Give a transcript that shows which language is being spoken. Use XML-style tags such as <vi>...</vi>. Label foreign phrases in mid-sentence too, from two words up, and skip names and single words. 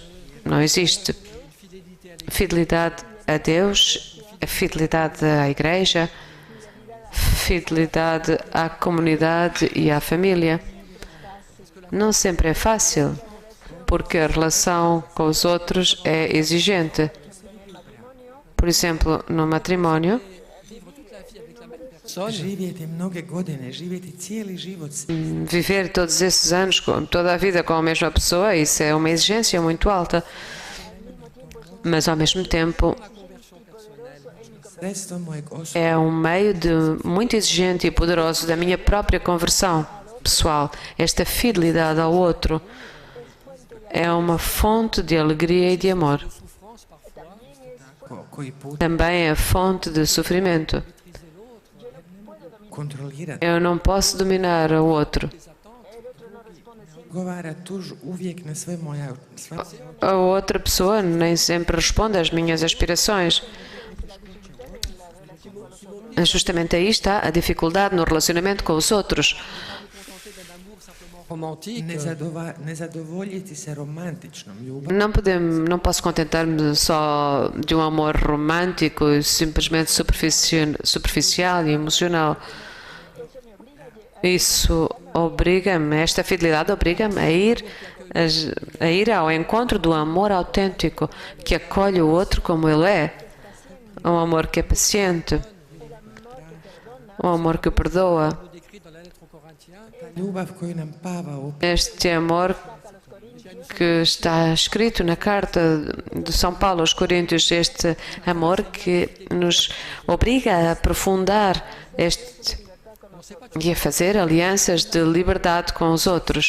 <pt>Não existe fidelidade a Deus, a fidelidade à Igreja, fidelidade à comunidade e à família. Não sempre é fácil, porque a relação com os outros é exigente. Por exemplo, no matrimónio, personne,</pt> <hr>Živjeti mnoge godine, živjeti cijeli život</hr> <pt>viver todos esses anos, toda a vida com a mesma pessoa, isso é uma exigência muito alta. Mas, ao mesmo tempo,</pt> <hr>sredstvo mojeg osobnog</hr> <pt>é um meio muito exigente e poderoso da minha própria conversão pessoal. Esta fidelidade ao outro é uma fonte de alegria e de amor.</pt> <hr>koji put</hr> <pt>Também é fonte de sofrimento. kontrolirati, Eu não posso dominar o outro. govara tuž uvijek na sve moja sva A outra pessoa nem sempre responde às minhas aspirações. Justamente aí está a dificuldade no relacionamento com os outros. romantique,</pt> <hr>ne zadovoljiti se romantičnom ljubav,</hr> <pt>Não posso contentar-me só de um amor romântico, simplesmente superficial e emocional. Isso obriga-me, esta fidelidade obriga-me a ir ao encontro do amor autêntico, que acolhe o outro como ele é. Um amor que é paciente, um amor que perdoa.</pt> <fr>décrit dans la lettre aux Corinthiens,</fr> <hr>ljubav koju nam Pavao</hr> <pt>Este amor que está escrito na carta de São Paulo aos Coríntios, este amor que nos obriga a aprofundar e a fazer alianças de liberdade com os outros.</pt>